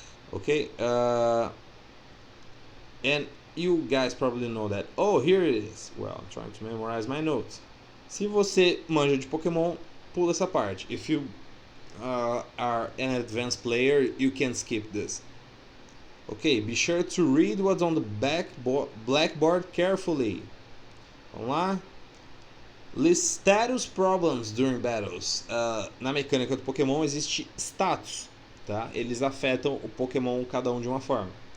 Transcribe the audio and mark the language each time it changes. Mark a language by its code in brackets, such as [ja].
[en] Ok? And you guys probably know that. Oh, here it is. Well, I'm trying to memorize my notes. [pt] Se você manja de Pokémon, pula essa parte. [en] If you are an advanced player, you can skip this. Ok, be sure to read what's on the blackboard carefully. [pt] Vamos lá. [en] List status problems during battles. [pt] Na mecânica do Pokémon existe status, tá? Eles afetam o Pokémon cada um de uma forma.